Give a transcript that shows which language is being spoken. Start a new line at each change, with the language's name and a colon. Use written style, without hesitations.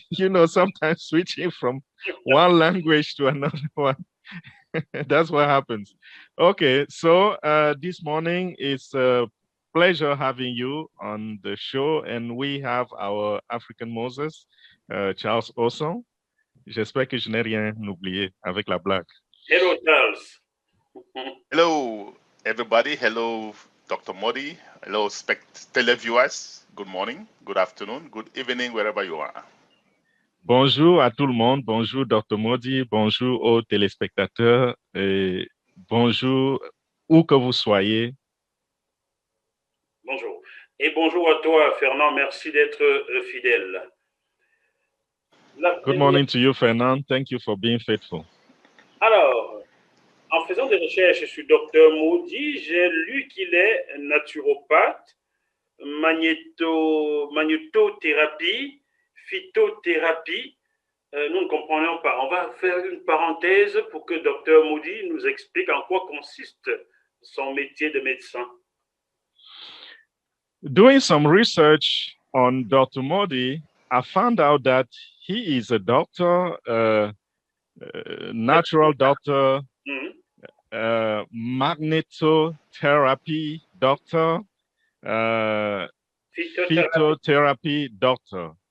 English: Sometimes switching from one language to another one, that's what happens. Okay, so this morning it's a pleasure having you on the show, and we have our African Moses, Charles Osson.
French: J'espère que je n'ai rien oublié avec la blague.
English: Hello, Charles. Hello, everybody. Hello, Dr. Modi. Hello, televiewers. Good morning, good afternoon, good evening, wherever you are.
French: Bonjour à tout le monde. Bonjour, Dr. Modi. Bonjour aux téléspectateurs. Et bonjour où que vous soyez. Bonjour. Et bonjour à toi, Fernand. Merci d'être fidèle.
English: Good morning to you, Fernand. Thank you for being faithful.
French: Alors, en faisant des recherches sur Dr. Modi, j'ai lu qu'il est naturopathe, magnétothérapie, phytothérapie. Nous ne comprenons pas. On va faire une parenthèse pour que Dr. Modi nous explique en quoi consiste son métier de médecin.
English: Doing some research on Dr. Modi, I found out that he is a doctor, natural doctor, magnetotherapy doctor, phytotherapy doctor.